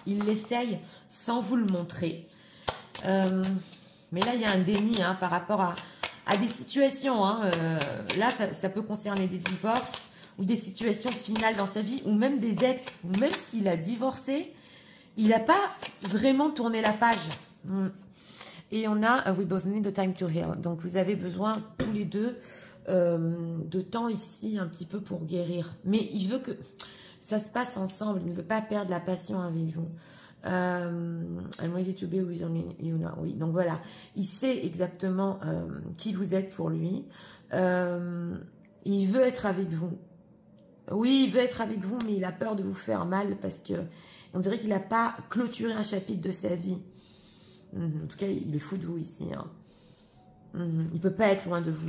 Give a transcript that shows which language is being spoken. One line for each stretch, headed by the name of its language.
French: Il l'essaye sans vous le montrer. Mais là, il y a un déni hein, par rapport à des situations. Hein, là, ça peut concerner des divorces ou des situations finales dans sa vie, ou même des ex, ou même s'il a divorcé, il n'a pas vraiment tourné la page. Et on a
English: We both need the time to heal.
French: Donc vous avez besoin tous les deux de temps ici un petit peu pour guérir. Mais il veut que ça se passe ensemble. Il ne veut pas perdre la passion avec vous.
English: I'm ready to be with you now.
French: Oui, donc voilà. Il sait exactement qui vous êtes pour lui. Il veut être avec vous. Oui, il veut être avec vous, mais il a peur de vous faire mal parce que on dirait qu'il n'a pas clôturé un chapitre de sa vie. En tout cas, il est fou de vous ici. Hein. Il ne peut pas être loin de vous.